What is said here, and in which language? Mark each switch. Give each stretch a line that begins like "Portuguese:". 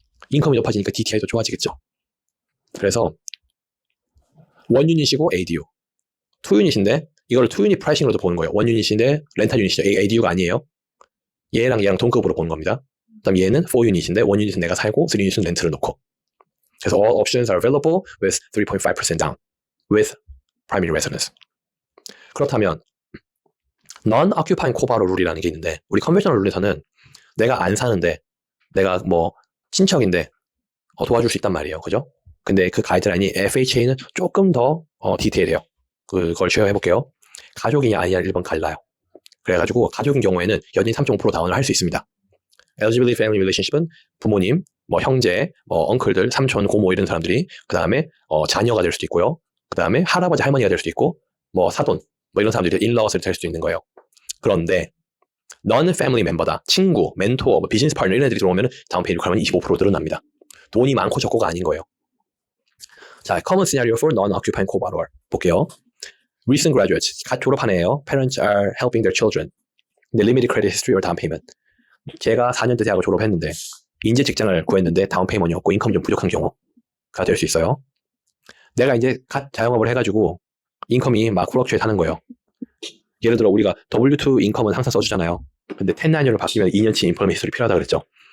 Korean: 인컴이 높아지니까 DTI도 좋아지겠죠. 그래서 원 유닛이고 ADU, 투 유닛인데 이걸 투 유닛 프라이싱으로도 보는 거예요. 원 유닛인데 렌탈 유닛이죠. ADU가 아니에요. 얘랑 동급으로 보는 겁니다. 그다음 얘는 4 유닛인데 원 유닛은 내가 살고 3 유닛은 렌트를 놓고. 그래서
English: all options are available with 3.5% down with primary residence.
Korean: 그렇다면 non-occupying co-borrow 룰이라는 게 있는데 우리 컨벤셔널 룰에서는 내가 안 사는데 내가 뭐 친척인데 도와줄 수 있단 말이에요. 그죠? 근데 그 가이드라인이 FHA는 조금 더 디테일해요. 그걸 쉐어해 볼게요. 가족이냐 아니냐 1번 갈라요. 그래가지고 가족인 경우에는 여전히 3.5% 다운을 할 수 있습니다. Eligibility Family Relationship은 부모님, 뭐 형제, 뭐 엉클들, 삼촌, 고모 이런 사람들이 그 다음에 자녀가 될 수도 있고요. 그 다음에 할아버지, 할머니가 될 수도 있고 뭐 사돈, 뭐 이런 사람들이 인러스를 될 수도 있는 거예요. 그런데 너는 패밀리 멤버다. 친구, 멘토, 뭐 비즈니스 파트너 이런 애들이 들어오면 다운페이 리퀘어먼트 25% 늘어납니다. 돈이 많고 적고가 아닌 거예요. 자, common scenario for non-occupying co-borrower 볼게요.
English: Recent graduates, 갓 졸업한 애예요. Parents are helping their children.
Korean: 근데
English: limited credit history or down payment.
Korean: 제가 4년대 대학을 졸업했는데 인제 직장을 구했는데 다운 페이먼이 없고 인컴이 좀 부족한 경우가 될 수 있어요. 내가 이제 갓 자영업을 해가지고 인컴이 막 플럭추에이트 하는 거예요. 예를 들어 우리가 W2 인컴은 항상 써주잖아요. 근데 1099로 바뀌면 2년치 인플레이션 히스토리 필요하다 그랬죠.